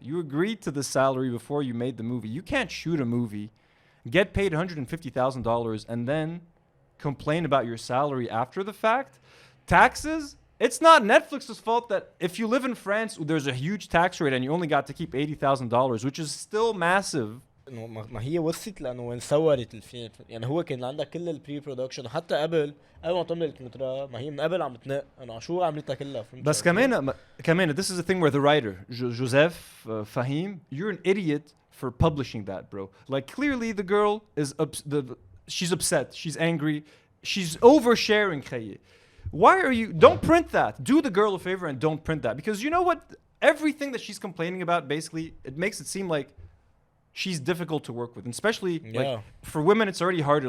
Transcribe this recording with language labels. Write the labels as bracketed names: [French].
[English] You agreed to the salary before you made the movie. You can't shoot a movie, get paid $150,000, and then complain about your salary after the fact. Taxes. It's not Netflix's fault that if you live in France, there's a huge tax rate and you only got to keep $80,000, which is still massive. [Arabic] انه ما هي وصلت لانه وين صورت الفيلم، يعني هو كان عندها كل البري برودكشن حتى قبل ما تعمل الكونترا، ما هي من قبل عم تنق انه شو عملتها كلها. بس كمان [English] this is the thing where the writer Joseph Fahim, you're an idiot for publishing that, bro. Like, clearly the girl is she's upset, she's angry, she's oversharing. Why are you? Don't print that. Do the girl a favor and don't print that, because you know what? Everything that she's complaining about, basically, it makes it seem like she's difficult to work with, and especially like for women, it's already harder.